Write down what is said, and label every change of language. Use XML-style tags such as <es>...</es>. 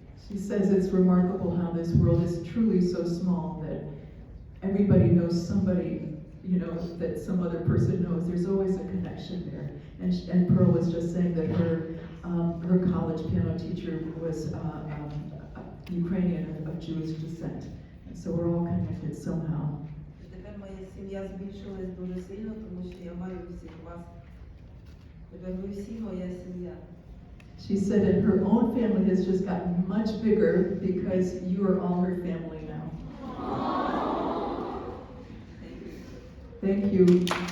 <en>She says it's remarkable how this world is truly so small that everybody knows somebody, you know, that some other person knows. There's always a connection there. And Pearl was just saying that her college piano teacher was Ukrainian of Jewish descent. And so we're all connected somehow.</en> <uk>Тепер моя сім'я збільшилась дуже сильно, тому що я маю всіх вас. Тепер ви всі моя сім'я.</uk> <en>She said that her own family has just gotten much bigger because you are all her family now. Thank you.</en>